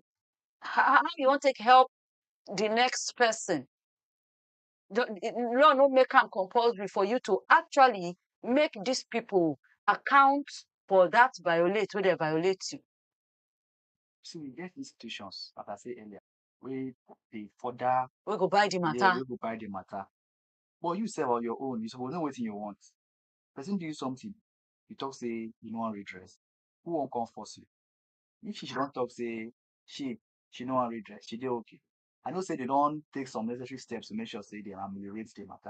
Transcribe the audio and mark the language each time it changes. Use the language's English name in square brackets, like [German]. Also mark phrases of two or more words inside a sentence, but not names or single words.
[Nigerian Pidgin] How you want take help the next person? Law no make am compulsory for you to actually make these people account for that violate when they violate you. See, we get institutions, as I said earlier, where they further We go buy the matter. we go buy the matter. But you say on your own, you suppose know what you want. Person do you something, you talk say you no wan redress. Who won't come force you? If she don't talk say she no wan redress, she dey okay. I know say they don't take some necessary steps to make sure say they ameliorate the matter.